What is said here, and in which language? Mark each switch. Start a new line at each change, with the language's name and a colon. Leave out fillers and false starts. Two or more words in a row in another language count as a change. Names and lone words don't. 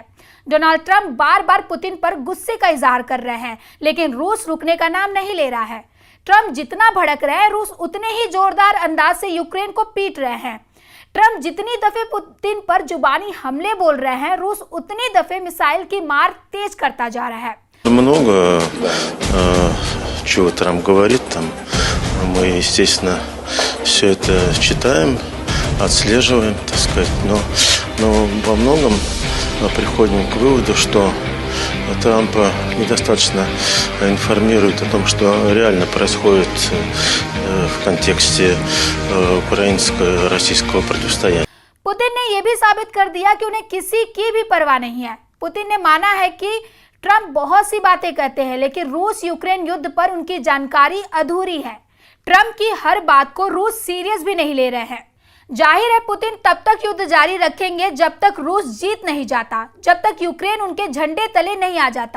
Hindi: डोनाल्ड ट्रंप बार बार पुतिन पर गुस्से का इजहार कर रहे हैं, लेकिन रूस रुकने का नाम नहीं ले रहा है। ट्रंप जितना भड़क रहे हैं, रूस उतने ही जोरदार अंदाज से यूक्रेन को पीट रहे हैं। ट्रंप जितनी दफे पुतिन पर जुबानी हमले बोल रहे हैं, रूस उतनी दफे मिसाइल की मार तेज करता जा रहा है।
Russian: Много чего Трамп говорит там. Мы, естественно, все это читаем, отслеживаем, так сказать, но во многом приходим к выводу, что Трамп недостаточно информирует о том, что реально происходит в контексте украинско-российского противостояния.
Hindi: पुतिन ने यह भी साबित कर दिया कि उन्हें किसी की भी परवाह नहीं है। पुतिन ने माना है कि ट्रंप बहुत सी बातें कहते हैं, लेकिन रूस यूक्रेन युद्ध पर उनकी जानकारी अधूरी है। ट्रंप की हर बात को रूस सीरियस भी नहीं ले रहे हैं। जाहिर है पुतिन तब तक युद्ध जारी रखेंगे जब तक रूस जीत नहीं जाता, जब तक यूक्रेन उनके झंडे तले नहीं आ जाता।